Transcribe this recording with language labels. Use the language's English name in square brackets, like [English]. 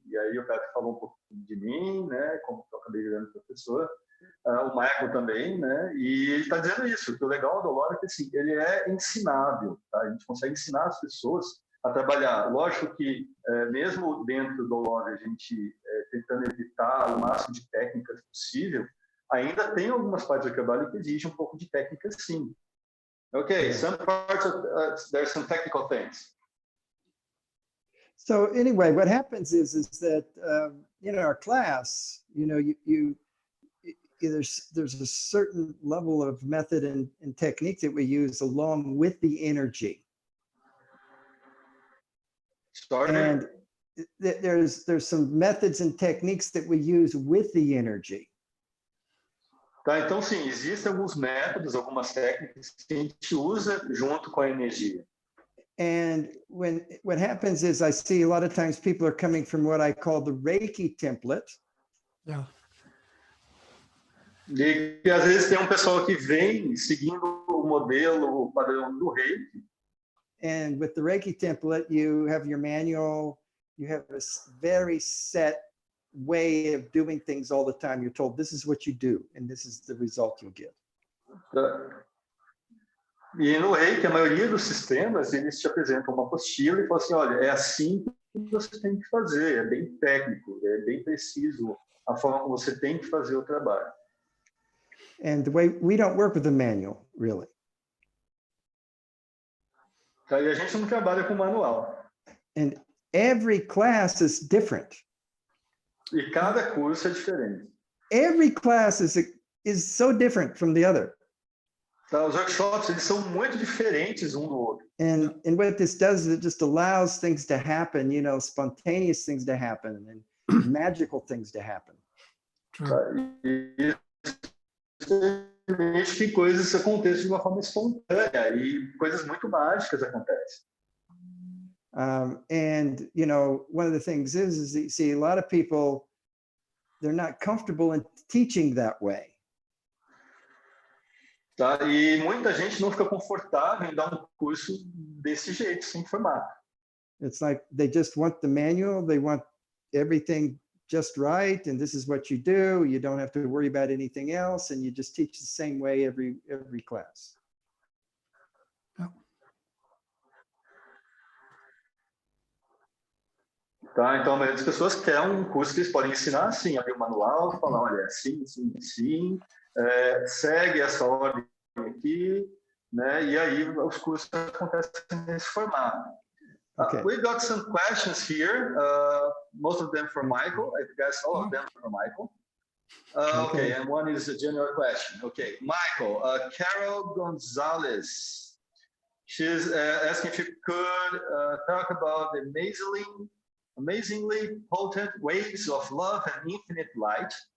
[Portuguese] E aí o Pedro falou um pouco de mim, né, como eu acabei virando professor, o Michael também, né, e ele está dizendo isso, que o legal do Aurora é que assim, ele é ensinável, tá? A gente consegue ensinar as pessoas a trabalhar. Lógico que, mesmo dentro do Aurora, a gente tentando evitar o máximo de técnicas possível, ainda tem algumas partes do trabalho que exigem um pouco de técnica, sim. [English] Okay, some parts there's some technical things. So anyway, what happens is that in our class, you know, there's a certain level of method and technique that we use along with the energy. And there's some methods and techniques that we use with the energy. [Portuguese] Tá, então sim, existem alguns métodos, algumas técnicas que a gente usa junto com a energia. [English] And what happens is I see a lot of times people are coming from what I call the Reiki template. Yeah. [Portuguese] E às vezes tem pessoal que vem seguindo o modelo, o padrão do Reiki. [English] And with the Reiki template, you have your manual, you have a very set way of doing things all the time. You're told this is what you do, and this is the result you'll get. [Portuguese] E no Reiki, a maioria dos sistemas, eles te apresentam uma apostila e falam assim, olha, é assim que você tem que fazer, é bem técnico, é bem preciso a forma como você tem que fazer o trabalho. [English] And the way we don't work with the manual, really. [Portuguese] Tá, e a gente não trabalha com manual. [English] And every class is different. [Portuguese] E cada curso é diferente. [English] Every class is so different from the other. [Portuguese] Tá, os workshops, eles são muito diferentes um do outro. [English] And what this does is it just allows things to happen, you know, spontaneous things to happen and magical things to happen. [Portuguese] Tá, e isso permite que coisas aconteçam de uma forma espontânea e coisas muito mágicas acontecem. [English] And, you know, one of the things is that you see a lot of people, they're not comfortable in teaching that way. [Portuguese] Tá? E muita gente não fica confortável em dar um curso desse jeito, sem formato. [English] It's like they just want the manual, they want everything just right, and this is what you do. You don't have to worry about anything else, and you just teach the same way every class. [Portuguese] Tá? Então, a maioria das pessoas quer um curso que eles podem ensinar assim, abrir o manual, falar, olha, assim, assim, assim, segue essa ordem aqui, né? E aí os cursos acontecem nesse formato. [English] Okay. We got some questions here, most of them from Michael. I guess all of them from Michael. Okay, and one is a general question. Okay, Michael, Carol Gonzalez, she's asking if you could talk about the amazingly potent waves of love and infinite light.